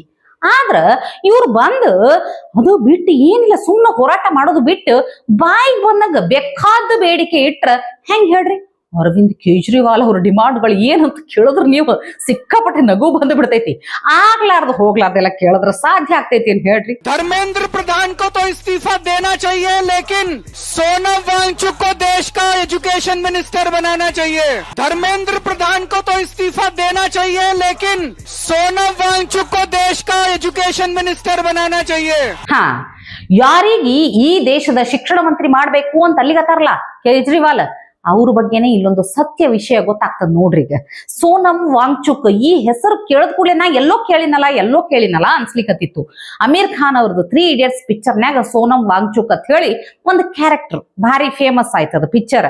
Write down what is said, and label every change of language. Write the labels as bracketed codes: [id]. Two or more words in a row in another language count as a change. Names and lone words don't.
[kn] ಆದ್ರ ಇವ್ರು ಬಂದು ಅದು ಬಿಟ್ಟು ಏನಿಲ್ಲ, ಸುಮ್ಮನೆ ಹೋರಾಟ ಮಾಡೋದು ಬಿಟ್ಟು ಬಾಯಿಗೆ ಬಂದಾಗ ಬೇಕಾದ ಬೇಡಿಕೆ ಇಟ್ರ ಹೆಂಗ್ ಹೇಳ್ರಿ? ಅರವಿಂದ್ ಕೇಜ್ರಿವಾಲ್ ಅವ್ರ ಡಿಮಾಂಡ್ಗಳು ಏನಂತ ಕೇಳಿದ್ರ ನೀವು ಸಿಕ್ಕಾಪಟ್ಟೆ ನಗು ಬಂದು ಬಿಡ್ತೈತಿ. ಆಗ್ಲಾರ್ದು ಹೋಗ್ಲಾರ್ದೆಲ್ಲ ಕೇಳಿದ್ರ ಸಾಧ್ಯ ಆಗ್ತೈತಿ ಅಂತ ಹೇಳ್ರಿ. [hi] धर्मेंद्र प्रधान को तो इस्तीफा देना चाहिए, लेकिन सोनम वांगचुक को देश का [en] education minister [hi] बनाना चाहिए। धर्मेंद्र प्रधान को तो इस्तीफा देना चाहिए, लेकिन सोनम वांगचुक को देश का [en] education minister [hi] बनाना चाहिए। [kn] ಹಾ, ಯಾರಿಗಿ ಈ ದೇಶದ ಶಿಕ್ಷಣ ಮಂತ್ರಿ ಮಾಡ್ಬೇಕು ಅಂತ ಅಲ್ಲಿಗತ್ತಾರಲ್ಲ ಕೇಜ್ರಿವಾಲ್, ಅವ್ರ ಬಗ್ಗೆನೇ ಇಲ್ಲೊಂದು ಸತ್ಯ ವಿಷಯ ಗೊತ್ತಾಗ್ತದ ನೋಡ್ರಿ. ಈಗ ಸೋನಮ್ ವಾಂಗ್ಚುಕ್ ಈ ಹೆಸರು ಕೇಳದ್ ಕೂಡಲೇ ನಾ ಎಲ್ಲೋ ಕೇಳಿನಲ್ಲ ಅನ್ಸ್ಲಿಕ್ಕತ್ತಿತ್ತು. ಅಮೀರ್ ಖಾನ್ ಅವ್ರದ್ದು 3 Idiots ಪಿಕ್ಚರ್ನ್ಯಾಗ ಸೋನಮ್ ವಾಂಗ್ಚುಕ್ ಅಂತ ಹೇಳಿ ಒಂದು ಕ್ಯಾರೆಕ್ಟರ್ ಭಾರಿ ಫೇಮಸ್ ಆಯ್ತದ ಪಿಕ್ಚರ್.